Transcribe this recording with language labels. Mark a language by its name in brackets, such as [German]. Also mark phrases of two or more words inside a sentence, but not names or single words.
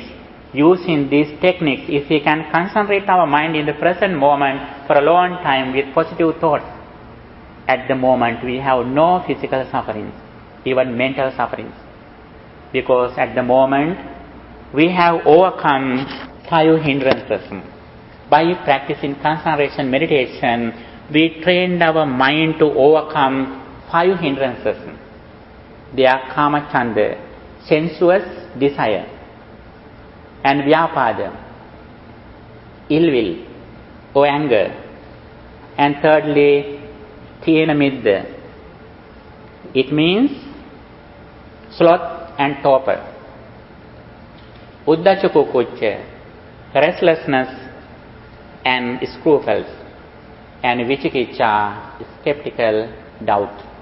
[English] Using these techniques, if we can concentrate our mind in the present moment for a long time with positive thoughts, at the moment we have no physical sufferings, even mental sufferings. Because at the moment we have overcome 5 hindrances. By practicing concentration meditation, we trained our mind to overcome 5 hindrances. They are [Pali] kama chanda, [English] sensuous desire, and vyapada, ill will or anger, and thirdly, [Pali] thena midda. [English] It means sloth and torpor, [Pali] uddacha kukucca, [English] restlessness and scruples, and vicikicca, skeptical doubt.